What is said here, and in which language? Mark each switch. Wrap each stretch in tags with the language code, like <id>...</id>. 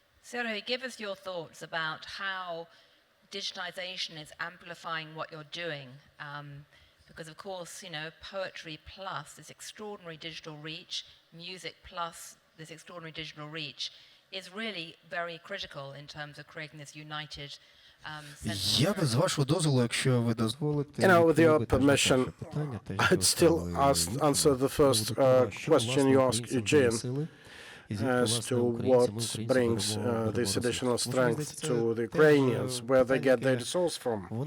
<en>Serhiy, give us your thoughts about how digitization is amplifying what you're doing. Because of course, poetry plus this extraordinary digital reach, music plus this extraordinary digital reach is really very critical in terms of creating this united</en> <uk>Я би, з вашого дозволу, якщо ви дозволите,</uk> <en>with your permission, I'd still answer the first question you asked, Eugene, as to what brings this additional strength to the Ukrainians, where they get their resource from.</en>